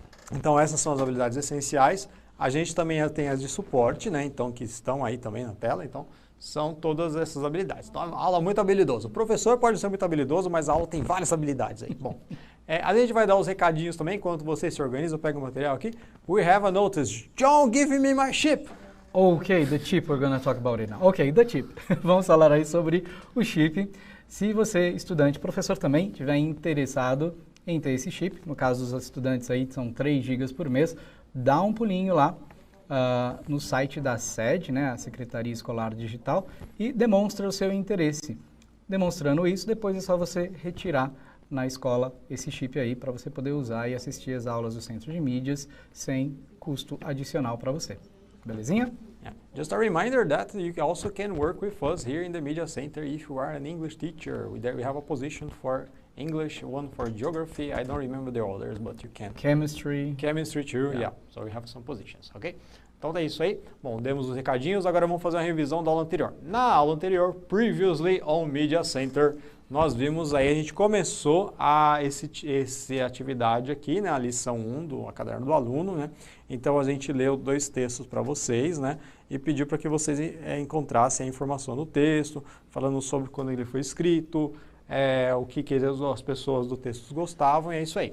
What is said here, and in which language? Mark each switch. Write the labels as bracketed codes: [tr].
[pt] Então, essas são as habilidades essenciais. A gente também tem as de suporte, né? Então, que estão aí também na tela. Então, são todas essas habilidades. Então, a aula é muito habilidosa. O professor pode ser muito habilidoso, mas a aula tem várias habilidades aí. Bom, a gente vai dar os recadinhos também, enquanto vocês se organizam. Pega o material aqui. [en] We have a notice. John, give me my chip. Ok, the chip, we're going to talk about it now. Ok, the chip. [pt] Vamos falar aí sobre o chip. Se você, estudante, professor também, estiver interessado em ter esse chip, no caso dos estudantes aí são 3 GB por mês, dá um pulinho lá no site da SED, né, a Secretaria Escolar Digital, e demonstra o seu interesse. Demonstrando isso, depois é só você retirar na escola esse chip aí para você poder usar e assistir as aulas do Centro de Mídias sem custo adicional para você. Belezinha? [en] Yeah. Just a reminder that you also can work with us here in the Media Center if you are an English teacher. We have a position for English, one for geography. I don't remember the others, but you can. Chemistry. Chemistry too, yeah. So we have some positions, ok? [pt] Então é isso aí. Bom, demos os recadinhos, agora vamos fazer uma revisão da aula anterior. Na aula anterior, [en] previously on Media Center, [pt] nós vimos aí, a gente começou essa atividade aqui, né, a lição 1 do caderno do aluno, né? Então a gente leu 2 textos para vocês, né? E pediu para que vocês encontrassem a informação no texto, falando sobre quando ele foi escrito, o que as pessoas do texto gostavam, e é isso aí.